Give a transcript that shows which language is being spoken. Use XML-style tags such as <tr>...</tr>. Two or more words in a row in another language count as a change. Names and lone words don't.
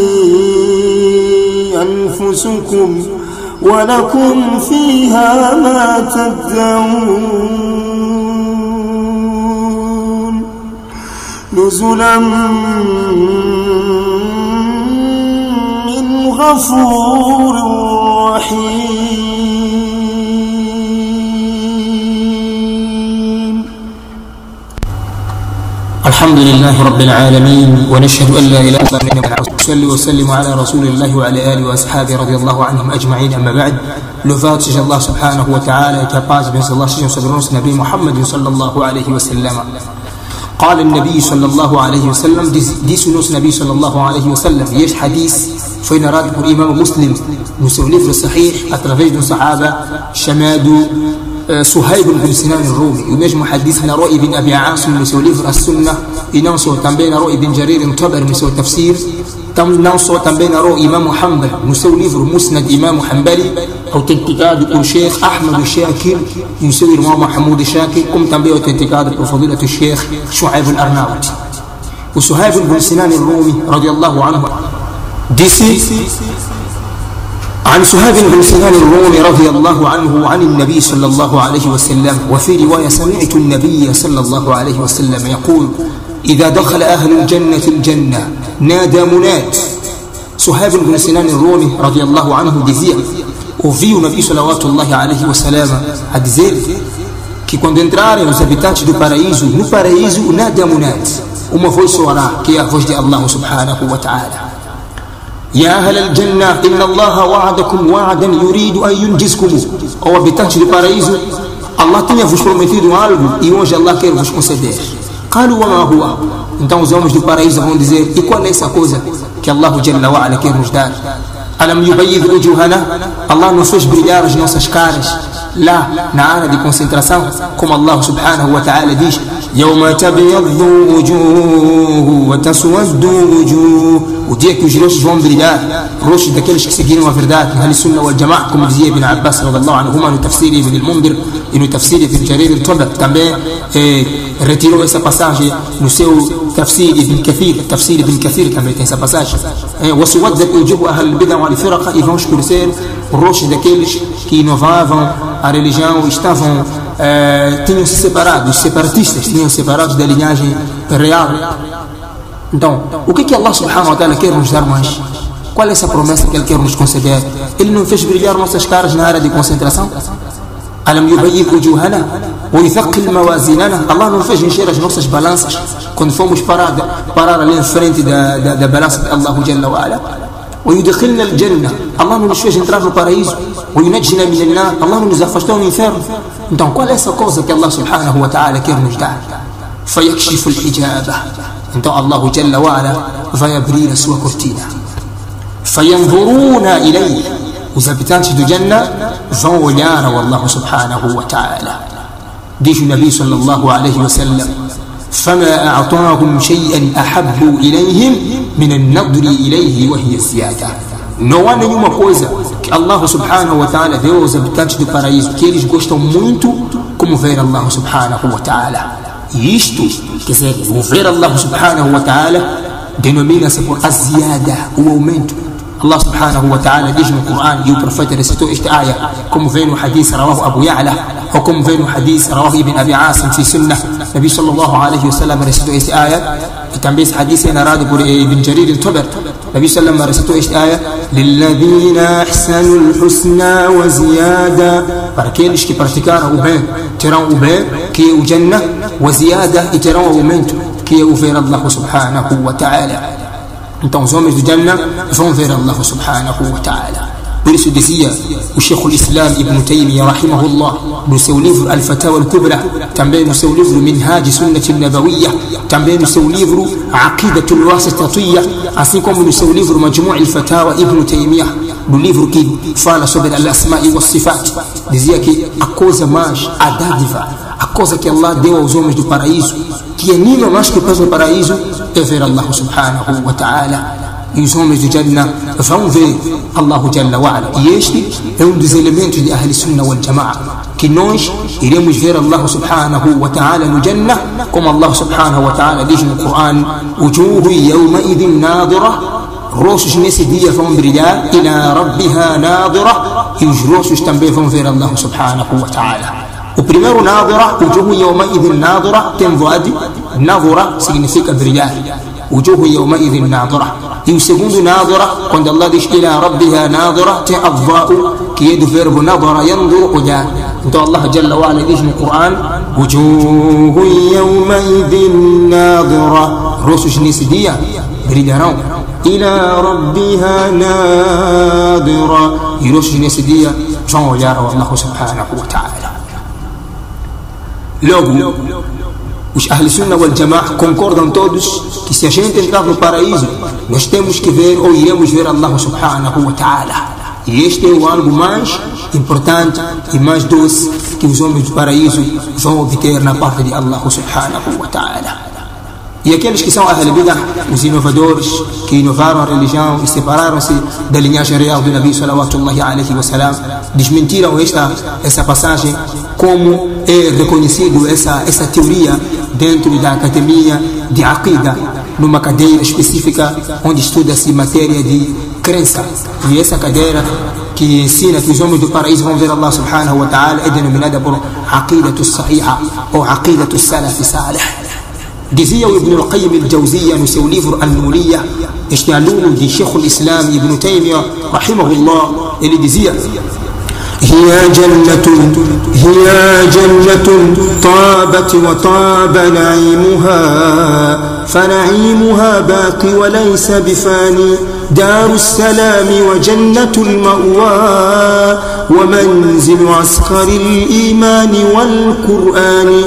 <ar>أنفسكم ولكم فيها ما تدعون نزلا من غفور رحيم. الحمد لله رب العالمين، ونشهد أن لا إله إلا الله وصلي وسلم على رسول الله وعلى آله وأصحابه رضي الله عنهم أجمعين. أما بعد,</ar> <pt>louvado seja Allah</pt> <ar>سبحانه وتعالى,</ar> <pt>que a paz e bênçãos de Allah sejam sobre o nosso Nabi Muhammad</pt> <ar>صلى الله عليه وسلم. قال النبي صلى الله عليه وسلم,</ar> <pt>disse o nosso Nabi</pt> <ar>صلى الله عليه وسلم,</ar> <pt>e este hadith foi narrado por Imam Muslim no seu livro Sahih, através de um sahaba chamado Suhaib ibn Sinan al-Rumi. O mesmo hadith narrou Ibn Abi Asim no seu livro As-Sunnah, e não só, também narrou Ibn Jarir al-Tabari no seu tafsir, não só, também narrou Imam Hanbal no seu livro Musnad Imam Hanbali, autenticado por Sheikh Ahmad al-Shakir e o seu irmão Mahmoud al-Shakir, como também autenticado por Fadilat al-Sheikh Shu'aib al-Arnaut.</pt> <ar>O Suhaib ibn Sinan al-Rumi رضي الله عنه disse عن سهيب بن سنان الرومي رضي الله عنه عن النبي صلى الله عليه وسلم, وفي رواية سمعت النبي صلى الله عليه وسلم يقول إذا دخل أهل الجنة الجنة نادى مناد.</ar> <pt>Suhaib ibn Sinan al-Rumi</pt> <ar>رضي الله عنه</ar> <pt>dizia, ouviu o Nabi</pt> <ar>صلى الله عليه وسلم</ar> <pt>a dizer que quando entrarem os habitantes do paraíso, no paraíso</pt> <ar>نادى مناد,</ar> <pt>uma voz soará, que é a voz de Allah</pt> <ar>سبحانه وتعالى. يا أهل الجنة إن الله وعدكم وعدا يريد أن ينجزكم.</ar> <pt>Ó habitantes do paraíso, Allah tinha vos prometido algo e hoje Allah quer vos conceder.</pt> <ar>قالوا وما هو.</ar> <pt>Então os homens do paraíso vão dizer, e qual é essa coisa que Allah</pt> <ar>جل وعلا</ar> <pt>quer nos dar?</pt> <ar>ألم يبيض وجوهنا.</ar> <pt>Allah não fez brilhar as nossas caras lá na área de concentração, como Allah</pt> <ar>سبحانه وتعالى</ar> <pt>diz,</pt> <ar>يوم تبيض وجوه وتسود وجوه.</ar> <pt>O dia que os rostos vão brilhar, rostos daqueles que seguiram a verdade, no</pt> <ar>السنة والجماعة,</ar> <pt>como dizia Ibn Abbas</pt> <ar>رضي الله عنهما</ar> <pt>no tafsir Ibn al-Mundir e no tafsir Ibn Jarir al-Tabari. Também retirou essa passagem no seu tafsir Ibn Kathir. Tafsir Ibn Kathir também tem essa passagem.</pt> <ar>وسودت وجوه أهل البدع والفرق,</ar> <pt>e vão escurecer os rostos daqueles que inovavam a religião, estavam tinham se separado, os separatistas tinham separados da linhagem real. Então, o que Allah</pt> <ar>سبحانه وتعالى</ar> <pt>quer nos dar mais? Qual é essa promessa que Ele quer nos conceder? Ele não fez brilhar nossas caras na área de concentração?</pt> <ar>ألم يبيض وجوهنا ويثقل موازيننا.</ar> <pt>Allah não fez encher as nossas balanças quando fomos parar ali em frente da balança de Allah</pt> <ar>جل وعلا. ويدخلنا الجنة.</ar> <pt>الله não nos fez entrar no paraíso.</pt> <ar>وينجنا من النار.</ar> <pt>Allah não nos afastou no inferno. Então qual é essa coisa que Allah</pt> <ar>سبحانه وتعالى</ar> <pt>quer nos dar?</pt> <ar>فيكشف الحجاب.</ar> <pt>Então Allah</pt> <ar>جل وعلا</ar> <pt>vai abrir a sua cortina.</pt> <ar>فينظرون إليه.</ar> <pt>Os habitantes do Jannah vão olhar ao Allah</pt> <ar>سبحانه وتعالى.</ar> <pt>Diz o Nabi</pt> <ar>صلى الله عليه وسلم: فما أعطاهم شيئا أحب إليهم من النظر إليه وهي الزيادة.</ar> <pt>Não há nenhuma coisa que Allah</pt> <ar>سبحانه وتعالى</ar> <pt>deu aos habitantes do paraíso que eles gostam muito como ver Allah</pt> <ar>سبحانه وتعالى.</ar> <pt>E isto, quer dizer, o ver Allah</pt> <ar>سبحانه وتعالى</ar> <pt>denomina-se por a ziyada, o aumento. Allah</pt> <ar>سبحانه وتعالى</ar> <pt>diz no Coran, e o profeta recitou esta ayah, como vem no</pt> <ar>حديث رواه أبو يعلى,</ar> <pt>ou como vem no</pt> <ar>حديث رواه ابن أبي عاصم في سنة.</ar> <pt>Nabi</pt> <ar>صلى الله عليه وسلم</ar> <pt>recitou esta ayah, e também esse hadith é narrado por Ibn Jarir al-Tabari.</pt> <ar>نبي صلى الله عليه</ar> <pt>recitou esta ayah:</pt> <ar>لِلَّذِينَ أَحْسَنُوا الْحُسْنَى وَزِيَادَةً.</ar> <pt>Para aqueles que praticaram o bem, terão o bem, que é o Jannah, وَزِيَادَةً, e terão o aumento, que é o ver Allah</pt> <ar>سبحانه وتعالى.</ar> <pt>Então os homens do Jannah vão ver Allah</pt> <ar>سبحانه وتعالى.</ar> <pt>Por isso dizia o Sheikh al-Islam Ibn Taymiyyah rahimahullah no seu livro Al-Fatawa al-Kubra, também no seu livro Minhaj Sunnah al-Nabawiyyah, também no seu livro Aqidat al-Wasitiyya, assim como no seu livro Majmu' al-Fatawa Ibn Taymiyyah, no livro que fala sobre</pt> <ar>الأسماء والصفات,</ar> <pt>dizia que a coisa mais, a dádiva, a coisa que Allah deu aos homens do paraíso, que anima mais que o paraíso, é ver Allah</pt> <ar>سبحانه وتعالى.</ar> <pt>E os homens do Jannah vão ver Allah</pt> <ar>جل وعلا.</ar> <pt>E este é um dos elementos de</pt> <ar>أهل السنة والجماعة,</ar> <pt>que nós iremos ver Allah</pt> <ar>سبحانه وتعالى</ar> <pt>no Jannah, como Allah</pt> <ar>سبحانه وتعالى</ar> <pt>diz no Coran:</pt> <ar>وجوه يومئذ ناظرة.</ar> <pt>Rostos nesse dia vão brilhar,</pt> <ar>إلى ربها ناظرة,</ar> <pt>e os rostos também vão ver Allah</pt> <ar>سبحانه وتعالى.</ar> <pt>O primeiro nadira,</pt> <ar>وجوه يومئذ ناظرة,</ar> <pt>tem voade, nadira significa brilhar,</pt> <ar>وجوه يومئذ ناظرة.</ar> <pt>E o segundo nadira, quando Allah diz</pt> <ar>إلى ربها ناظرة,</ar> <pt>tem adva'u, que é do verbo</pt> <ar>نظر ينظر,</ar> <pt>olhar. Então Allah</pt> <ar>جل وعلا</ar> <pt>diz no Coran:</pt> <ar>وجوه يومئذ ناظرة.</ar> <pt>Rostos nesse dia brilharão,</pt> <ar>إلى ربها ناظرة,</ar> <pt>e rostos nesse dia vão olhar ao Allah</pt> <ar>سبحانه وتعالى.</ar> <pt>Logo, os</pt> <ar>أهل السنة والجماعة</ar> <pt>concordam todos que se a gente entrar no paraíso, nós temos que ver ou iremos ver Allah</pt> <ar>سبحانه وتعالى.</ar> <pt>E este é o algo mais importante e mais doce que os homens do paraíso vão obter na parte de Allah</pt> <ar>سبحانه وتعالى.</ar> <pt>E aqueles que são</pt> <ar>أهل البدعة,</ar> <pt>os inovadores, que inovaram a religião e separaram-se da linhagem real do Nabi</pt> <ar>صلى الله عليه وسلم,</ar> <pt>desmentiram essa passagem, como é reconhecido essa teoria dentro da academia de Aqidah, numa cadeira específica onde estuda-se matéria de crença. E essa cadeira que ensina que os homens do paraíso vão ver Allah</pt> <ar>سبحانه وتعالى</ar> <pt>é denominada por</pt> <ar>عقيدة صحيحة</ar> <pt>ou</pt> <ar>عقيدة سلف صالح.</ar> <pt>Dizia o Ibn al-Qayyim al-Jawziyya no seu livro An-Nuriyya, este aluno de Sheikh al-Islam Ibn Taymiyyah rahimahullah, ele dizia:</pt> <ar>هي جنة طابت وطاب نعيمها فنعيمها باقي وليس بفاني دار السلام وجنة المأوى ومنزل عسكر الإيمان والقرآن.</ar>